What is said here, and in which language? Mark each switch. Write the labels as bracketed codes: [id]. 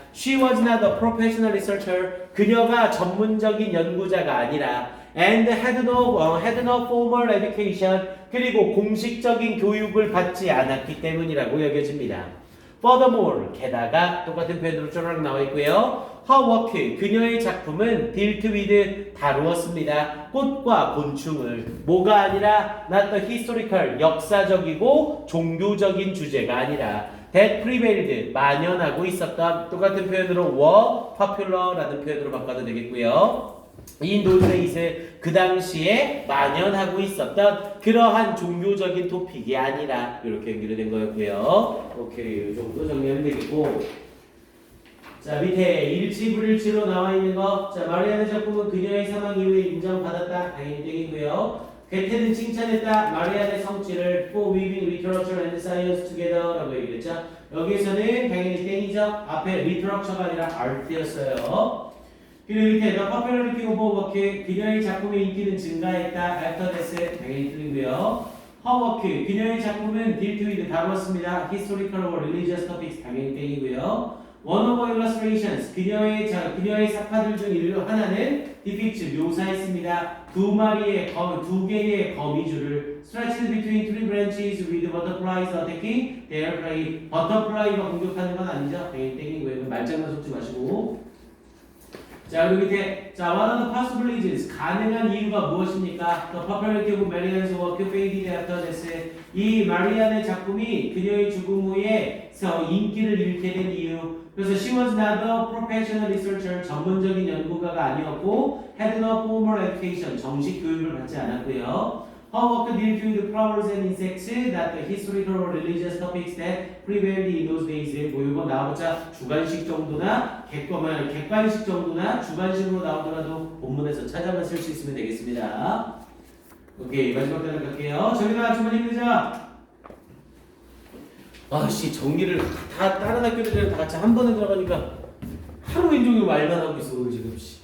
[en] She was not a professional researcher, [ko] 그녀가 전문적인 연구자가 아니라 [en] and had no formal education, [ko] 그리고 공식적인 교육을 받지 않았기 때문이라고 여겨집니다. [en] Furthermore, [ko] 게다가 똑같은 표현으로 쪼르륵 나와 있고요. [en] Her work, [ko] 그녀의 작품은 [en] dealt with, [ko] 다루었습니다. 꽃과 곤충을. 뭐가 아니라 [en] not the historical, [ko] 역사적이고 종교적인 주제가 아니라 [en] that prevailed, [ko] 만연하고 있었던, 똑같은 표현으로 [en] were popular [ko] 라는 표현으로 바꿔도 되겠고요. 이 노드레이스, 그 당시에 만연하고 있었던 그러한 종교적인 토픽이 아니라 이렇게 연결된 거였고요. 오케이, 이 정도 정리하면 되겠고, 자 밑에 일치 불일치로 나와 있는 거, 자 마리안의 작품은 그녀의 사망 이후에 인정받았다, 당연히 되겠고요. 괴테는 칭찬했다, 마리안의 성취를 [en] for weaving literature and science together [ko] 라고 얘기했죠. 여기에서는 당연히 땡이죠. 앞에 literature가 아니라 art였어요. 그리고 밑에 [en] the popularity of her work, [ko] 그녀의 작품의 인기는 증가했다, [en] after death, [ko] 당연히 틀리고요. [en] her work, [ko] 그녀의 작품은 [en] dealt with, [ko] 다루었습니다. [en] historical or religious topics, [ko] 당연히 땡이고요. [en] one of her illustrations, [ko] 그녀의 사파들 중 하나는 [en] depicts, [ko] 묘사했습니다. 두 개의 거미줄을 [en] stretched between three branches with butterflies attacking their prey. [ko] 버터플라이가 공격하는 건 아니죠. 당연히 땡이고요. 말장난 섞지 마시고. 자, 그리고 밑에, 자, [en] what are the possibilities? [ko] 가능한 이유가 무엇입니까? [en] The popularity of Marianne's work faded after death. [ko] 이 마리안의 작품이 그녀의 죽음 후에 인기를 잃게 된 이유. [en] 그래서 she was not a professional researcher, [ko] 전문적인 연구가가 아니었고, [en] had no formal education, [ko] 정식 교육을 받지 않았고요. [en] Her work dealt with flowers and insects, not the historical or religious topics that prevailed in those days. [ko] 뭐 이거 나와보자 주관식 정도나 객관식 정도나 주관식으로 나오더라도 본문에서 찾아만 쓸 수 있으면 되겠습니다. 오케이, 마지막 단락 갈게요. 저기다 주문 힘내자. 아씨, 정리를 다 다른 학교들이랑 다 같이 한 번에 들어가니까 하루 종일 말만 하고 있어 오늘 지금.